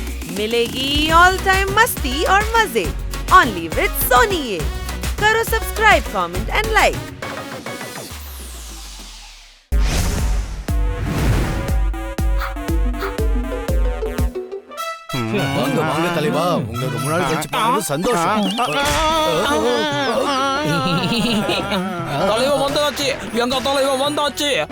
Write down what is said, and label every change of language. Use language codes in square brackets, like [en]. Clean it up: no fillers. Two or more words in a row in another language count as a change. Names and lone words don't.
[hi] मिलेगी [en] all time [hi] मस्ती और मजे [en] only with Sony. [hi] ये करो [en] subscribe, comment and like. [ta] வாங்க வாங்க தலைவா, உங்க ரொம்ப நாள் கழிச்சு பார்த்தது சந்தோஷம். தலைவா வந்தாச்சு, எங்க தலைவா வந்தாச்சு.